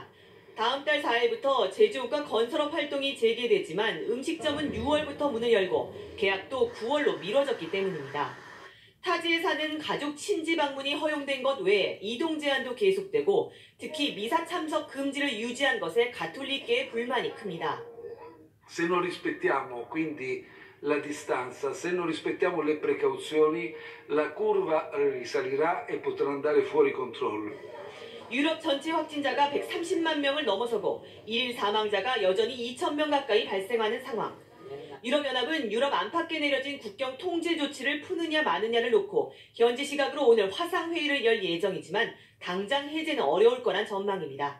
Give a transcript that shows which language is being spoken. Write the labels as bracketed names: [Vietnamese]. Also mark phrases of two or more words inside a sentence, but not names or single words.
[Korean] 다음 달 4일부터 제조업과 건설업 활동이 재개되지만 음식점은 6월부터 문을 열고 개학도 9월로 미뤄졌기 때문입니다. 타지에 사는 가족 친지 방문이 허용된 것 외에 이동 제한도 계속되고 특히 미사 참석 금지를 유지한 것에 가톨릭계의 불만이 큽니다. [Italian] Se non rispettiamo quindi la distanza, se non rispettiamo le precauzioni, la curva risalirà e potrà andare fuori controllo. [Korean] 유럽 전체 확진자가 130만 명을 넘어서고 1일 사망자가 여전히 2,000명 가까이 발생하는 상황. 유럽연합은 유럽 안팎에 내려진 국경 통제 조치를 푸느냐 마느냐를 놓고 현지 시각으로 오늘 화상회의를 열 예정이지만 당장 해제는 어려울 거란 전망입니다.